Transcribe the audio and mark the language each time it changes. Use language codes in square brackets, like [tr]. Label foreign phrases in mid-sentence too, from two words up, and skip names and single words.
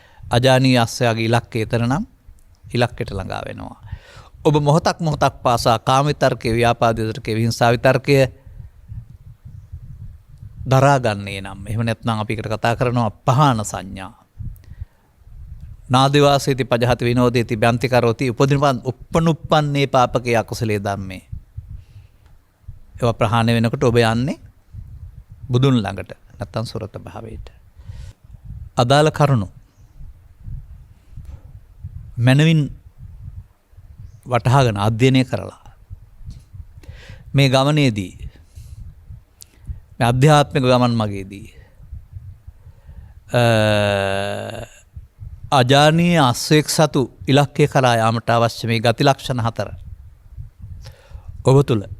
[si] අජානීය අස්සයාගේ ඉලක්කය එතන නම් ඉලක්කයට ළඟා වෙනවා. ඔබ මොහොතක් පාසා කාම විතර්කයේ, ව්‍යාපාද විතර්කයේ, විහිංසා විතර්කයේ දරාගන්නේ නම්, එහෙම නැත්නම් අපි එකට කතා කරනවා පහාන සංඥා. [pi] නාදිවාසේති පජහති විනෝදේති බ්‍යන්ති කරෝති උපනුප්පන්නේ පාපකේ අකුසලයේ ධම්මේ. [si] ඒවා ප්‍රහාණය වෙනකොට ඔබ යන්නේ බුදුන් ළඟට, නැත්නම් සුරත භාවයට. අදාළ කරුණු මනවින් වටහාගෙන අධ්‍යයනය කරලා මේ ගමනේදී, මේ අධ්‍යාත්මික ගමන් මගේදී අජානීය අස්වැක් සතු ඉලක්කය කරා යාමට අවශ්‍ය මේ ගති ලක්ෂණ 4 ඔබ තුළ